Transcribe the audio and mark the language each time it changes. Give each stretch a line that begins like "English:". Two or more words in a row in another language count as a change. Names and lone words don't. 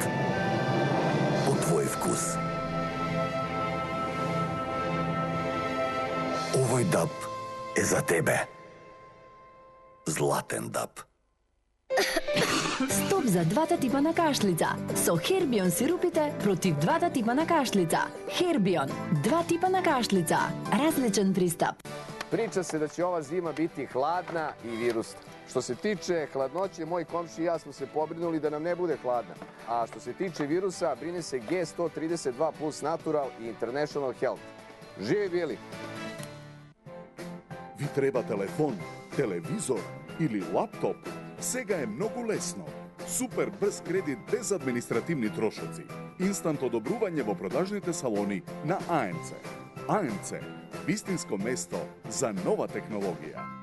Macedonian: По твој вкус. Овој даб е за тебе. Златен даб. Стоп за двата типа на кашлица. Со Хербион сирупите против двата типа на кашлица. Хербион, два типа на кашлица. Различен пристап.
Bosnian: Priča se da će ova zima biti hladna i virusna. Što se tiče hladnoće, moji komši i ja smo se pobrinuli da nam ne bude hladna. A što se tiče virusa, brine se G132 Plus Natural i International Health. Živi bili!
Macedonian: Ви треба телефон, телевизор или лаптоп? Сега е многу лесно. Супер брз кредит без административни трошоци. Инстант одобрување во продажните салони на АМЦ. АМЦ, вистинско место за нова технологија.